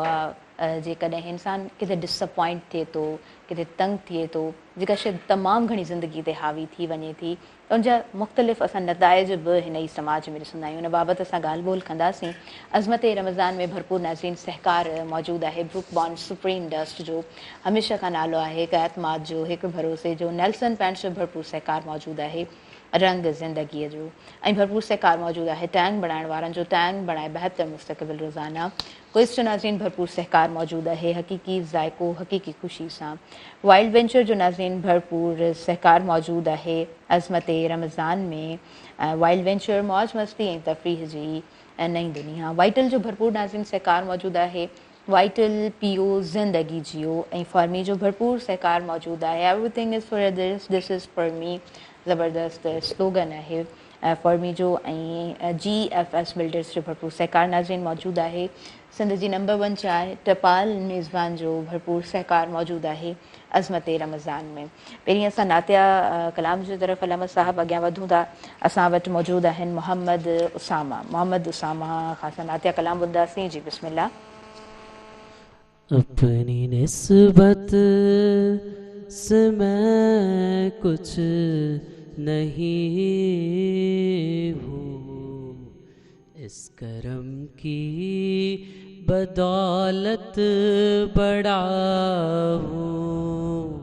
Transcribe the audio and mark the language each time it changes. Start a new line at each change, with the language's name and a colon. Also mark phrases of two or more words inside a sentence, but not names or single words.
Sindhi: उहा जेकॾहिं इंसानु किथे डिसअपॉइंट थिए थो, किथे तंग थिए थो, जेका शइ तमामु घणी ज़िंदगी ते हावी थी वञे थी, त उनजा मुख़्तलिफ़ असां नताइज बि हिन ई समाज में ॾिसंदा आहियूं. उन बाबति असां ॻाल्हि ॿोल कंदासीं. अज़मत रमज़ान में भरपूर नाज़रीन सहकार मौजूदु आहे. ब्रुक बॉन्ड सुप्रीम डस्ट जो हमेशह खां नालो आहे, हिकु एतमाद जो, हिकु भरोसे जो. नेल्सन पेंट्स जो भरपूर सहकार मौजूदु आहे. रंग ज़िंदगीअ जो ऐं भरपूर सहकार मौजूदु आहे टैंग बणाइण वारनि जो. टैंग बणाए बहितर मुस्तक़बिल रोज़ाना. क्विज़ जो नाज़रीन भरपूर सहकार मौजूदु आहे. हक़ीक़ी ज़ाइक़ो हक़ीक़ी ख़ुशी सां. वाइल्ड वेंचर जो नाज़रीन भरपूर सहकार मौजूदु आहे. अज़मत रमज़ान में वाइल्ड वेंचर मौज मस्ती ऐं तफ़रीह जी नई दुनिया. वाइटल जो भरपूर नाज़रीन सहकार मौजूदु आहे. वाइटल पीओ ज़िंदगी जियो ऐं फॉर्मी जो भरपूर सहकार मौजूदु आहे.
English: Everything is for this, this is for me
Sindhi: ज़बरदस्त स्लोगन आहे फॉर्मी जो. ऐं GFS बिल्डर्स जो भरपूर सहकार नाज़रीन मौजूदु आहे. सिंध जी नंबर 1 चांहि टपाल मेज़बान जो भरपूर सहकार मौजूदु आहे अज़मत रमज़ान में. पहिरीं असां नातिया कलाम जी तरफ़ अलामा साहब अॻियां वधूं था. असां वटि मौजूदु आहिनि मोहम्मद उसामा खां असां नातिया कलाम ॿुधंदासीं. जी बिस्मिल्लाह.
Urdu: अपनी निस्बत से मैं कुछ नहीं हूँ, इस करम की बदौलत बड़ा हूँ.